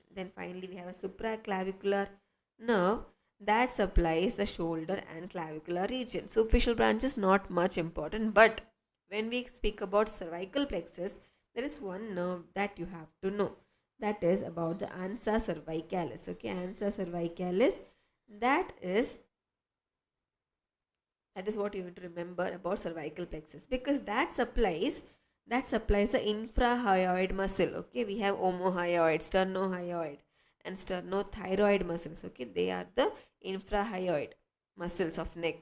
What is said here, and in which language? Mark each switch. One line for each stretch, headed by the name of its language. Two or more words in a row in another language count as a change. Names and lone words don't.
English: Then finally we have a supraclavicular nerve that supplies the shoulder and clavicular region. Superficial branch is not much important, but when we speak about cervical plexus, there is one nerve that you have to know. That is about the ansa cervicalis. Okay, ansa cervicalis, that is what you have to remember about cervical plexus, because that supplies the infrahyoid muscle. Okay, we have omohyoid, sternohyoid and sternothyroid muscles. Okay, they are the infrahyoid muscles of neck.